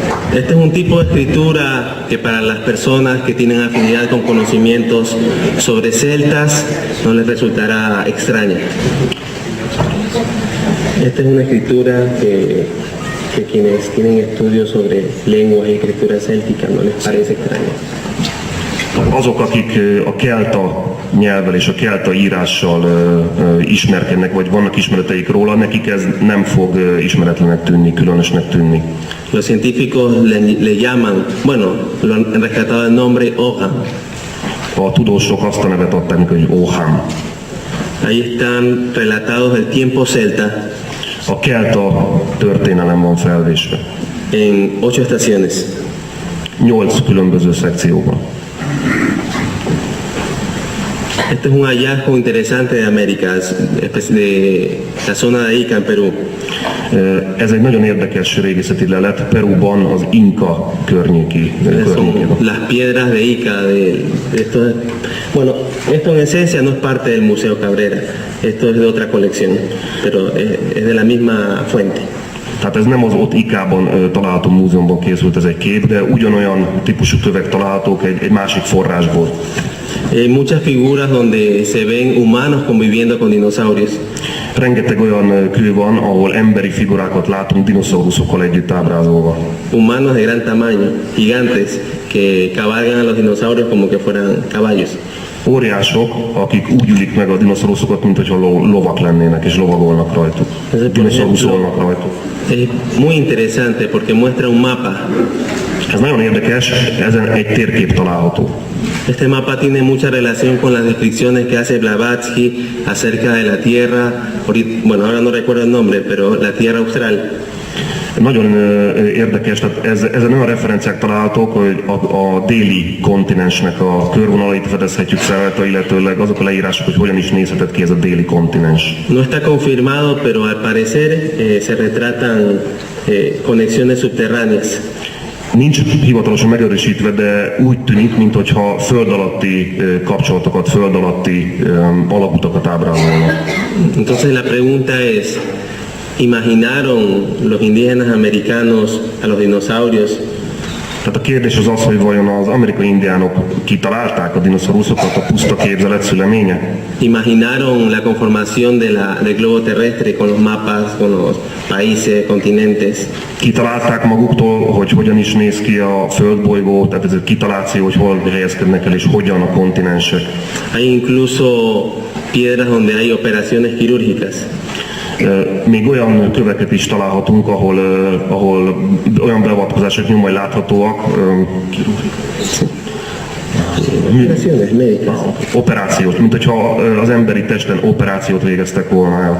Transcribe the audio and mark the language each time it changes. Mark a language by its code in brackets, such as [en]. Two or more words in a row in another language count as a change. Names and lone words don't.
[es] Este es un tipo de escritura que para las personas que tienen afinidad con conocimientos sobre celtas no les resultará extraña. Esta es una escritura que quienes tienen estudios sobre lenguas y escritura céltica no les parece extraña. [hu] Azok, akik a kelta nyelvvel és a kelta írással ismerkednek, vagy vannak ismereteik róla, nekik ez nem fog ismeretlenek tűnni, különösnek tűnni. [es] Los científicos le llaman, bueno, lo han rescatado el nombre Oham. [hu] A tudósok azt a nevet adták neki, hogy Oham. [es] Ahí están relatados el tiempo celta [hu] A kelta történelem van felvésve. [es] en 8 estaciones. [hu] 8 különböző szekcióban. [es] Este es un hallazgo interesante de América, de la zona de Ica en Perú. [hu] Ez egy nagyon érdekes régészeti lelet Perúban, az Inka környéki környékén. [es] Son las piedras de Ica. Bueno, esto en esencia no es parte del Museo Cabrera, esto es de otra colección, pero es de la misma fuente. [hu] Tehát ez nem az ott Ikában található múzeumban készült ez egy kép, de ugyanolyan típusú kövek találhatók egy másik forrásból. [es] Hay muchas figuras donde se ven humanos conviviendo con dinosaurios. [hu] Rengeteg olyan kő van, ahol emberi figurákat látunk dinoszauruszokkal együtt ábrázolva. [es] Humanos de gran tamaño, gigantes, que cabalgan a los dinosaurios como que fueran caballos. [hu] Óriások, akik úgy ülik meg a dinoszauruszokat, mint hogyha lovak lennének, és lovagolnak rajtuk. Dinoszauruszolnak rajtuk. [es] Es muy interesante porque muestra un mapa. [hu] Ez nagyon érdekes, ezen egy térkép található. [es] Este mapa tiene mucha relación con las descripciones que hace Blavatsky acerca de la Tierra, bueno, ahora no recuerdo el nombre, pero la Tierra Austral. [hu] Nagyon érdekes, tehát ezen olyan referenciák találhatók, hogy a déli kontinensnek a körvonalait fedezhetjük fel, illetőleg azok a leírások, hogy hogyan is nézhetett ki ez a déli kontinens. [es] No está confirmado, pero al parecer se retratan conexiones subterráneas. [hu] Nincs hivatalosan megerősítve, de úgy tűnik, mintha föld alatti kapcsolatokat, föld alatti alagutakat ábrázolnak. [es] Entonces la pregunta es, ¿imaginaron los indígenas americanos a los dinosaurios? [hu] Tehát a kérdés az az, hogy vajon az amerikai indiánok kitalálták a dinoszauruszokat, a puszta képzelet szüleménye? [es] ¿Imaginaron la conformación del globo terrestre con los mapas, con los países, continentes? [hu] Kitalálták maguktól, hogy hogyan is néz ki a földbolygó, tehát ez egy kitaláció, hogy hol helyezkednek el és hogyan a kontinensek. [es] Hay incluso piedras donde hay operaciones quirúrgicas. [hu] Még olyan köveket is találhatunk, ahol olyan beavatkozások nyomai láthatóak, [es] Operaciones médicas. [hu] operációt, mint hogyha az emberi testen operációt végeztek volna el.